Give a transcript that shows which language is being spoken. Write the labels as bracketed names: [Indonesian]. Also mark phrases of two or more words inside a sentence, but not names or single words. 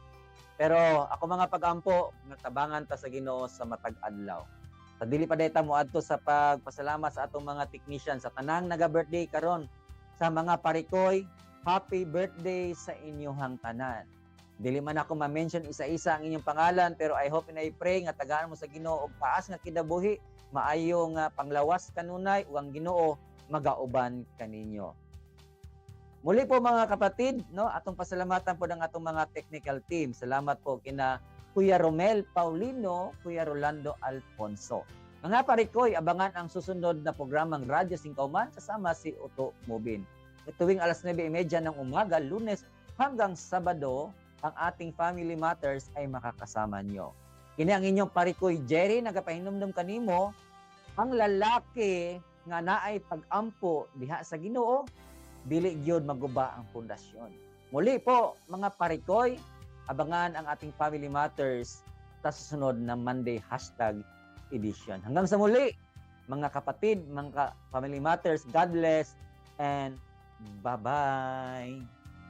[Cebuano] Pero ako mga pag-ampo, natabangan ta sa Ginoo sa matag adlaw. Sa dili pa dayta mo adto sa pagpasalamat sa atong mga technician sa tanang naga-birthday karon. Sa mga parikoy, [English] happy birthday [Cebuano] sa inyong tanan. Dili man ako ma-mention isa-isa ang inyong pangalan, pero [English] I hope and I pray [Cebuano] nga tagaan mo sa Ginoo og taas nga kinabuhi, maayo nga panglawas kanunay ug ang Ginoo magauban kaninyo. [Filipino] Muli po mga kapatid, [Cebuano] no, atong pasalamatan po ng atong mga technical team. [Filipino] Salamat po kina Kuya Romel Paulino, Kuya Rolando Alfonso. Mga parikoy, abangan ang susunod na programang Radyo Singkauman kasama si Otto Mubin. Tuwing alas 9:30 ng umaga, Lunes hanggang Sabado, ang ating Family Matters ay makakasama nyo. [Cebuano] Kini ang inyong parikoy Jerry, nagapahinumdum kanimo, ang lalaki nga naay pag-ampo diha sa Ginoo, dili gyud maguba ang pundasyon. [Filipino] Muli po, mga parikoy, abangan ang ating Family Matters sa susunod na Monday #edition. Hanggang sa muli, mga kapatid, mga Family Matters, [English] God bless, and bye-bye!